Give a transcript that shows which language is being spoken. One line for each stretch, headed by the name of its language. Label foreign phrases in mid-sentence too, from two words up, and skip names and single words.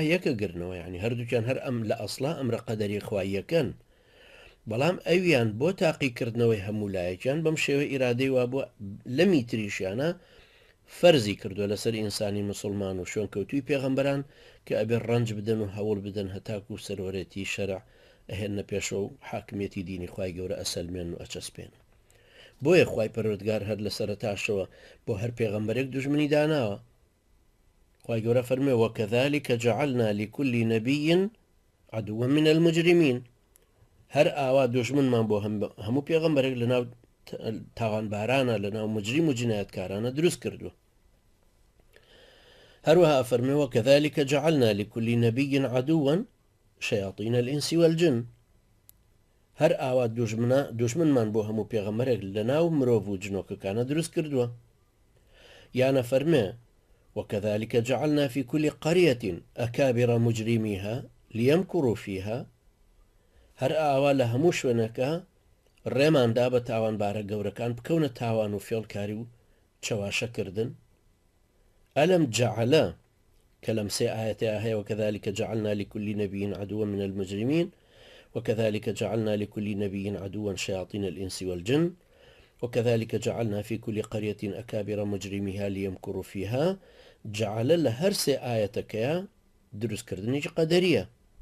Central Kurdish: یەکە گرنەوە، یعنی هەردووکیان هەر ئەم لە ئەسڵا ئەمرە قەدەری خوای یەکەن، بەڵام ئەویان بۆ تاقیکردنەوەی هەمولایەکیان بەم شێوە ئیرادەی وا بووە لە میتریشیانە فەرزی کردووە لەسەر ئینسانی مسلمان و شوێنکەوتوی پێغەمبەران کە ئەبێ ڕەنج بدەن و هەوڵ بدەن هەتاکو و سەرۆرەتی شەرع ئەهێنە پێشەوە و حاکمیەتی دینی خوای گەورە ئەسەلمێن و ئەچەسپێن. بۆیە خوای پەروەردگار هەر لە سەرەتاشەوە بۆ هەر پێغەمبەرێک دوژمنی داناوە. خوای گەورە فەرمێ
Arabic: وەکەذالک جعلنا لكل نبي عدوا من المجرمين.
Central Kurdish: هەر ئاوا دوژمنمان بۆ هەموو پێغەمبەرێک لەناو تاوانبارانە لەناو مجریم و جنایەتکارانە دروست کردووە. هەروەها فەرمێ
Arabic: وەکەذالک جعلنا لكل نبي عدوا شياطين الإنس والجن.
Central Kurdish: هەر ئاوا دوژمنمان بۆ هەموو پێغەمبەرێک لەناو مرۆڤ و جنۆکەکانە دروست کردووە. یانە فەرمێ
Arabic: وكذلك جعلنا في كل قرية أكابر مجرميها ليمكروا فيها.
Central Kurdish: هەر ئاوا لە هەموو شوێنەکە ڕێماندا بە تاوانبارە گەورەکان بکەونە تاوان و فێڵکاری و چەواشەکردن.
Arabic: ئەلم جعلە
Central Kurdish: کە لەم سێ ئاەتەیە هەیە
Arabic: وكذلك جعلنا لكل نبي عدوا من المجرمين وكذلك جعلنا لكل نبي عدوا شياطين الإنس والجن وكذلك جعلنا في كل قرية أكابر مجرميها ليمكروا فيها.
Central Kurdish: جعل لە هەر سێ ئاەتەکەیە دروستکردنی قەدەریە.